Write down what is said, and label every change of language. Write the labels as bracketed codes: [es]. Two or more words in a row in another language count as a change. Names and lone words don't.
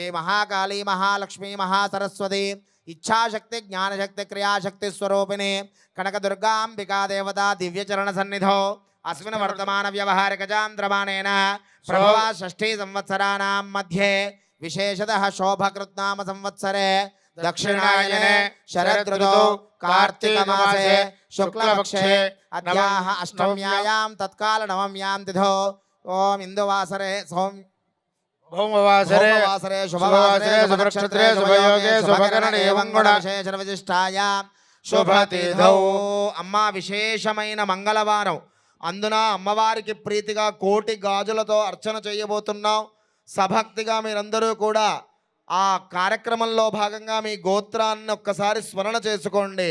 [sa] महाकाली महालक्ष्मी महासरस्वती इच्छाशक्ति ज्ञानशक्ति क्रियाशक्ति स्वरूपिणी कनकदुर्गाम्बिका देवता दिव्यचरण सन्निधौ अस्मिन् वर्तमान व्यवहारिकचान्द्रमाणेन प्रभवा षष्ठी संवत्सराणां मध्ये विशेषतः शोभकृत्नाम संवत्सरे दक्षिणायने शरदृतौ कार्तिकमासे शुक्लपक्षे अद्याः अष्टम्यायां तत्काल नवम्यां तिथौ ओम इंदुवासरे सोम भौमवासरे शुभवासरे शुभनक्षत्रे शुभयोगे शुभकरणे मंगुणविशेषण विशिष्टायां శుభతిథౌ. [te] అమ్మ విశేషమైన మంగళవారం అందున అమ్మవారికి ప్రీతిగా కోటి గాజులతో అర్చన చేయబోతున్నాం. సభక్తిగా మీరందరూ కూడా ఆ కార్యక్రమంలో భాగంగా మీ గోత్రాన్ని ఒక్కసారి స్మరణ చేసుకోండి.